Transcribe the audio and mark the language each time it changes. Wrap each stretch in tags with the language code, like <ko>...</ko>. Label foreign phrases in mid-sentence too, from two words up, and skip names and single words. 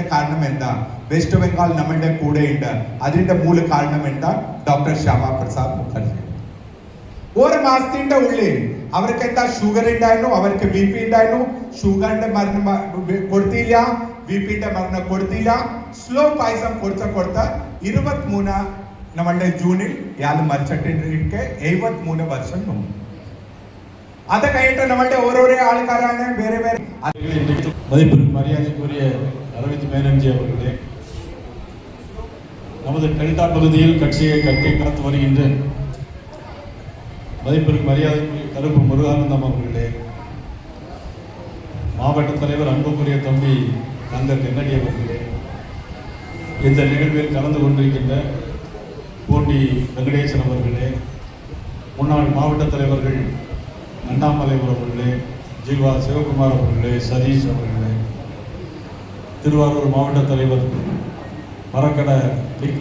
<ml>കാരണം എന്താ വെസ്റ്റ് ബംഗാൾ നമ്മളുടെ കൂടെ ഉണ്ട് അതിന്റെ മൂല കാരണം എന്താ ഡോക്ടർ ശ്യാമാപ്രസാദ് മുഖർജി ഒരു മാസത്തിന്റെ ഉള്ളിൽ അവർക്ക് എന്താ ഷുഗർ ഉണ്ടായിരുന്നു അവർക്ക് ബി പി ഉണ്ടായിരുന്നു ഷുഗറിന്റെ മരുന്ന് കൊടുത്തില്ല ബി പിന്റെ മരുന്ന് കൊടുത്തില്ല സ്ലോ പായസം കൊടുത്ത 23 നമ്മളുടെ ജൂണിൽ ഇയാൾ മരിച്ചിട്ടിരിക്കെ 73 വർഷം മുമ്പ് അത് കഴിഞ്ഞിട്ട് നമ്മളുടെ ഓരോരോ ആൾക്കാരാണ് വേറെ വേറെ</ml> <ta>மதிப்பு மரியாதைக்குரிய அரவிந்த் மேனன்ஜி அவர்களே நமது டெல்டா பகுதியில் கட்சியை கட்டி காத்து வருகின்ற மதிப்பிற்கு மரியாதைக்குரிய கருப்பு முருகானந்தம் அவர்களே மாவட்ட தலைவர் அன்புக்குரிய தம்பி தங்க கென்னடி அவர்களே இந்த நிகழ்வில் கலந்து கொண்டிருக்கின்ற பூண்டி வெங்கடேசன் அவர்களே முன்னாள் மாவட்ட தலைவர்கள் அண்ணாமலை அவர்களே ஜீவா சிவகுமார் அவர்களே சதீஷ் அவர்களே திருவாரூர் மாவட்ட தலைவர் மரக்கடை டி.கே.</ta>